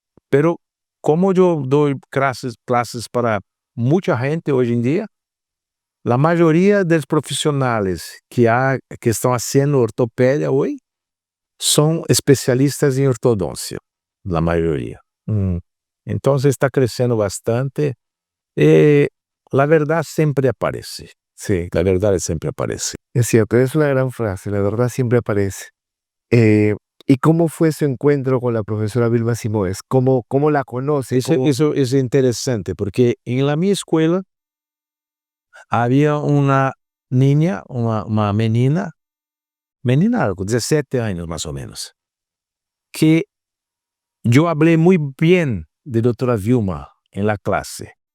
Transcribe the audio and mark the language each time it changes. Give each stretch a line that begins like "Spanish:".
Portuguese: Pero como eu dou classes para muita gente hoje em dia, a maioria dos profissionais que estão fazendo ortopedia hoje são especialistas em ortodôncia, a maioria. Então está crescendo bastante e a verdade sempre aparece.
Spanish: Sí,
Portuguese: A verdade sempre aparece.
Spanish: es cierto, es una gran frase, la verdad siempre aparece. ¿Y cómo fue su encuentro con la profesora Vilma Simoes? ¿Cómo la conoce?
Portuguese: Isso é interessante, porque em la minha escola havia uma niña, uma menina, com 17 anos mais ou menos, que eu falei muito bem de doutora Vilma em la classe.